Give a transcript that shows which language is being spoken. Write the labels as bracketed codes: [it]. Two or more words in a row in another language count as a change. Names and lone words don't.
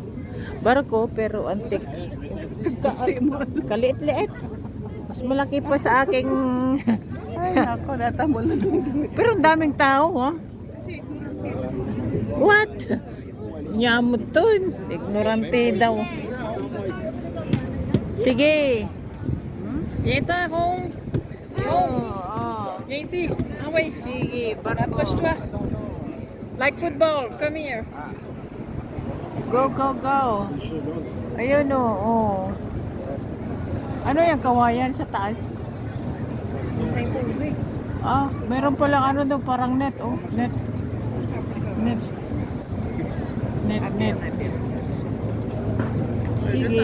[tl] Barko pero antik. Kaliit-liit. Mas malaki pa sa aking... Ay, ako, natamol na. Pero ang daming tao, ha? What? Nyamot to. Ignorante daw. Sige. [fr] Viens home. Oh. Viens ici. Ah oui. [tl] Sige, barko. [fr] Approche-toi. [en] Like football. Come here. Go, go, go. [tl] Ayun, oh. Ano yung kawayan sa taas? Meron palang ano daw, parang net, oh. Net. Sige.